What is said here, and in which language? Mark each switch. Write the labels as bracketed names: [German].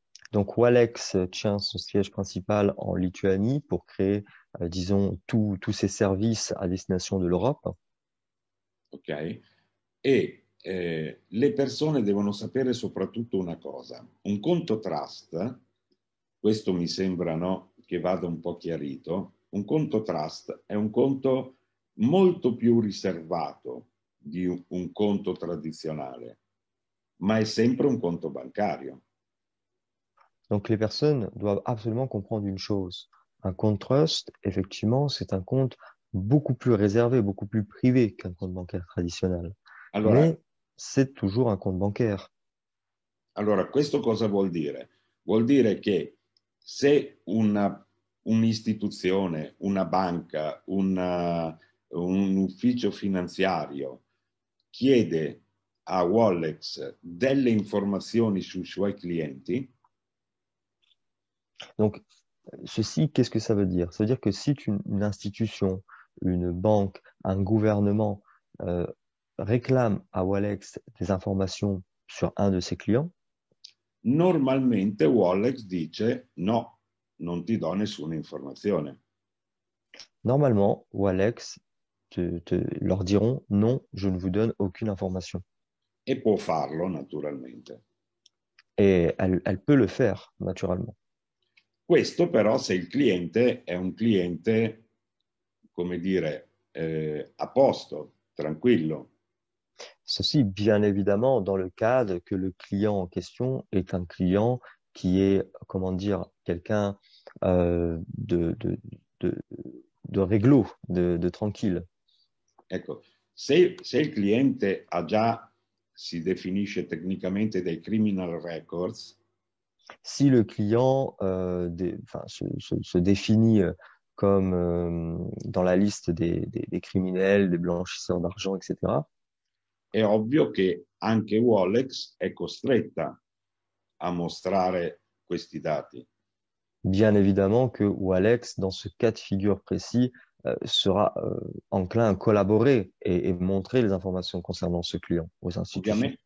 [French] Donc, Walex tient son siège principal en Lituanie pour créer, disons, tous ces services à destination de l'Europe. Ok? [Italian] E le persone devono sapere soprattutto una cosa. Un conto trust, questo mi sembra no, che vada un po' chiarito, un conto trust è un conto molto più riservato di un conto tradizionale, ma è sempre un conto bancario. [French] Donc, les personnes doivent absolument comprendre une chose. Un compte trust, effectivement, c'est un compte beaucoup plus réservé, beaucoup plus privé qu'un compte bancaire traditionnel. [Italian] Allora, [French] Mais c'est toujours un compte bancaire. [Italian] Allora, questo cosa vuol dire? Vuol dire che se un'istituzione, una banca, un ufficio finanziario chiede a Wallex delle informazioni sui suoi clienti, [French] Donc, ceci, qu'est-ce que ça veut dire? Ça veut dire que si une institution, une banque, un gouvernement euh, réclame à Walex des informations sur un de ses clients, [Italian] normalmente Wallex dice no, non ti do nessuna informazione. [French] normalement, Walex leur diront non, je ne vous donne aucune information. [Italian] E può farlo naturalmente. [French] Et elle peut le faire, naturellement. [Italian] Questo però se il cliente è un cliente, come dire, a posto, tranquillo. [French] Ceci, bien évidemment, dans le cadre que le client en question est un client qui est, comment dire, quelqu'un euh, de, de, de, de réglo, de tranquille. [Italian] Ecco, se il cliente ha già, si definisce tecnicamente dei criminal records, [French] Si le client enfin, se définit comme dans la liste des criminels, des blanchisseurs d'argent, etc., [Italian] è ovvio che anche Wallex è costretta a mostrare questi dati. [French] bien évidemment que Walex, dans ce cas de figure précis, sera enclin à collaborer et montrer les informations concernant ce client aux institutions.